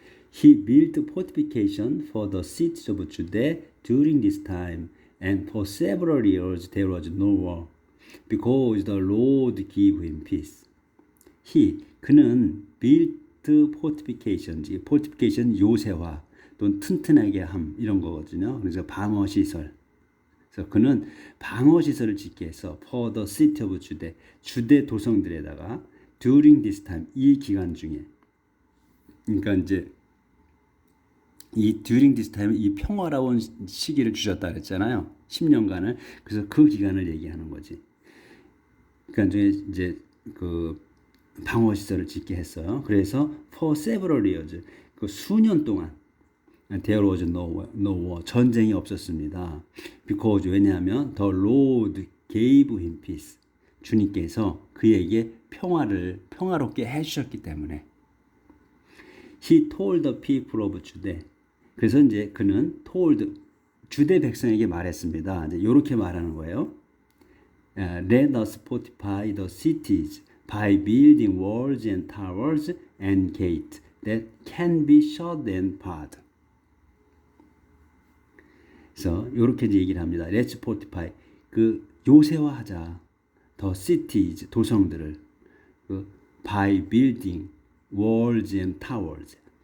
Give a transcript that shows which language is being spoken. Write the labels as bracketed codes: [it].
[en] He built fortification for the cities of Judah during this time, and for several years there was no war, because the Lord gave him peace. [ko] 그는 [en] built fortification [ko] 요새화 또는 튼튼하게 함, 이런 거거든요. 그래서 방어 시설. 그래서 그는 방어 시설을 짓게 해서 [en] for the city of Judah, [ko] 주대 도성들에다가 [en] during this time, [ko] 이 기간 중에. 그러니까 이제 이 [en] during this time, [ko] 이 평화로운 시기를 주셨다 그랬잖아요. 10년간을. 그래서 그 기간을 얘기하는 거지. 그러니까 이제 그 방어 시설을 짓게 했어요. 그래서 [en] for several years, [ko] 그 수년 동안 [en] there was no war, [ko] 전쟁이 없었습니다. [en] Because, [ko] 왜냐하면 [en] the Lord gave him peace, [ko] 주님께서 그에게 평화롭게 해주셨기 때문에. [en] He told the people of Judah, [ko] 그래서 이제 그는 told, 주대 백성에게 말했습니다. 이제 이렇게 말하는 거예요. [en] Let us fortify the cities by building walls and towers and gates that can be shut and barred. [ko] 그래서 이렇게 얘기를 합니다. [en] Let's fortify, [ko] 그 요새화하자. [en] The cities, [ko] 도성들을. [en] by building walls and towers.